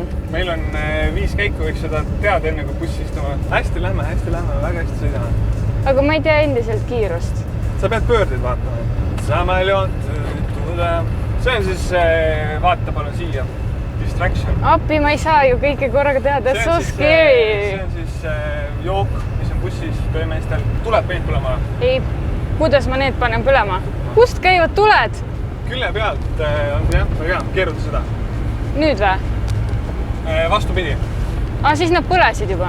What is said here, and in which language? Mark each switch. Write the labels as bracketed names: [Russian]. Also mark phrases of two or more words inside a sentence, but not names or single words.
[Estonian] Meil on 5 käiku, võiks seda teada enne, kui bussi istuma. Hästi lähme, väga hästi sõidame. Aga ma ei tea endiselt kiirust. Sa pead pöördeid vaatama. Samaljoon. See on siis, vaata palun siia. Distraction. Appi, ma ei saa ju kõike korraga teha, [English] that's so scary. [Estonian] See on siis jook, mis on bussis töömeestel. Tuled peid põlema? Ei, kuidas ma need panen põlema? Kust käivad tuled? Külle pealt on jah, keeruta seda. Nüüd või? Vastupidi. Siis nad põlesid juba?